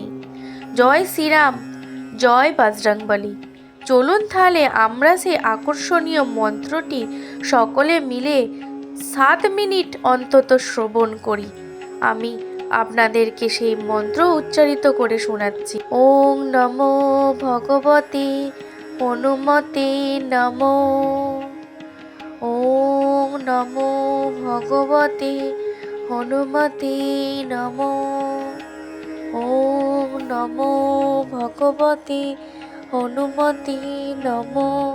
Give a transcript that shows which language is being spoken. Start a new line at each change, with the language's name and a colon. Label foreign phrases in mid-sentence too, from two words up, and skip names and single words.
Bangla: জয় শ্রীরাম, জয় বজরংবলী। চলুন তাহলে আমরা সেই আকর্ষণীয় মন্ত্রটি সকলে মিলে 7 মিনিট অন্তত শ্রবণ করি। আমি আপনাদেরকে সেই মন্ত্র উচ্চারিত করে শোনাচ্ছি।
Sanskrit: ওং নমো ভগবতে হনুমতে নমো। ওং নমো ভগবতে হনুমতে নমো। ওং নমো ভগবতে হনুমতে নমো।